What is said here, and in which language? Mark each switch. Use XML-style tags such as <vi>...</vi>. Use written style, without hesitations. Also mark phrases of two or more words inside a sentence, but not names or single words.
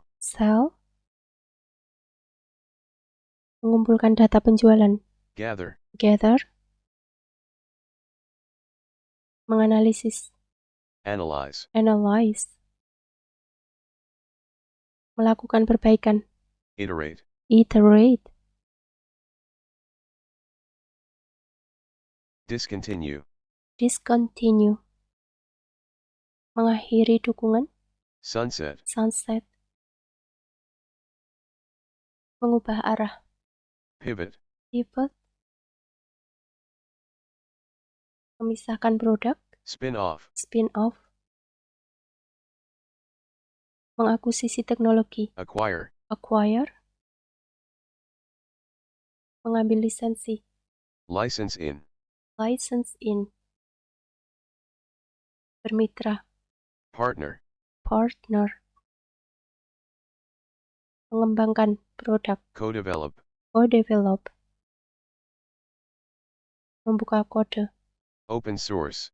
<en>sell,</en> <id>mengumpulkan data penjualan,</id> <en>gather, gather,</en> <id>menganalisis,</id> <en>analyze,</en> <id>analyze, melakukan perbaikan,</id> <en>iterate, iterate, discontinue, discontinue,</en> <id>mengakhiri dukungan,</id> <en>sunset,</en> <id>sunset, mengubah arah,</id> <en>pivot,</en> <id>pivot, memisahkan produk,</id> <en>spin off, spin off,</en> <id>mengakuisisi teknologi,</id> <en>acquire,</en> <id>acquire, mengambil lisensi,</id> <en>license in, license in,</en> <id>bermitra,</id> <en>partner,</en> <id>partner, mengembangkan produk,</id> <en>co-develop,</en> <id>co-develop, membuka kode,</id> <en>open source,</en>